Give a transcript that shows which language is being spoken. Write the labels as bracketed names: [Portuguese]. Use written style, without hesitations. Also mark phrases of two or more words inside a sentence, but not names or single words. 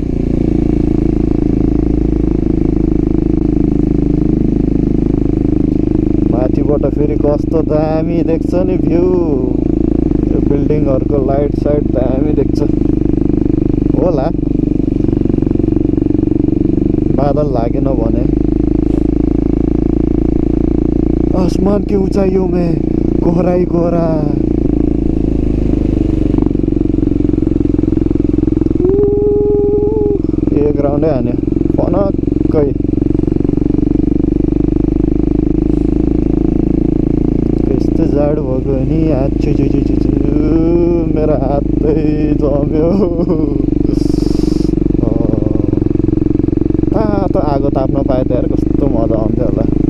[Nepali] माथिबाट फेरि कस्तो दामी देख्छ नि भ्यू, यो बिल्डिङहरूको लाइट साइट दामी देख्छ होला। बादल लागेन भने। [Hindi] आसमान की ऊंचाइयों में कोहरा ही कोहरा। [Nepali] एक राउन्डै हान्यो पनक्कै। कस्तो जाडो भएको नि हात मेरो हातै जम्यो। त आगो ताप्न पाए त यार कस्तो मजा आउँथ्यो होला।